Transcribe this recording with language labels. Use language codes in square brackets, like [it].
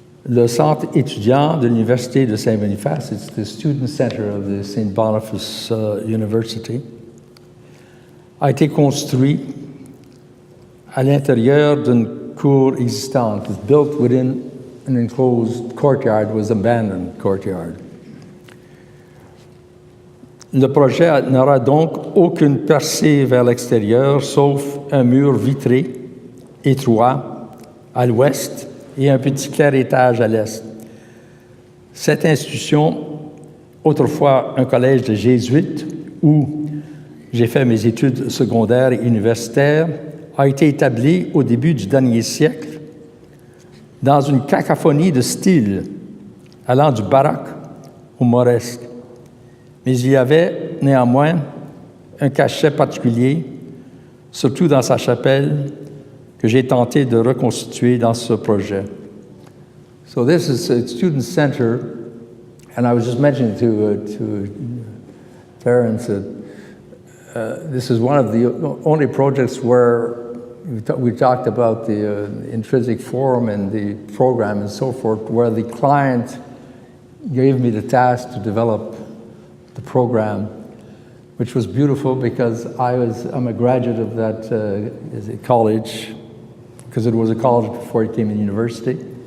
[fr] Le centre étudiant de l'Université de Saint-Boniface, [en] it's the student center of the St. [fr] Boniface University, a été construit à l'intérieur d'une cour existante. [en] It was built within an enclosed courtyard, was abandoned courtyard. [fr] Le projet n'aura donc aucune percée vers l'extérieur, sauf un mur vitré, étroit, à l'ouest, et un petit clair étage à l'est. Cette institution, autrefois un collège de jésuites, où j'ai fait mes études secondaires et universitaires, a été établie au début du dernier siècle dans une cacophonie de styles allant du baroque au mauresque. Mais il y avait néanmoins un cachet particulier, surtout dans sa chapelle, que j'ai tenté de reconstituer dans ce projet. [en] So this is a student center, and I was just mentioning to Terence that this is one of the only projects where we talked about the intrinsic form and the program and so forth, where the client gave me the task to develop the program, which was beautiful because I'm a graduate of that college, because it was a college before it became a university.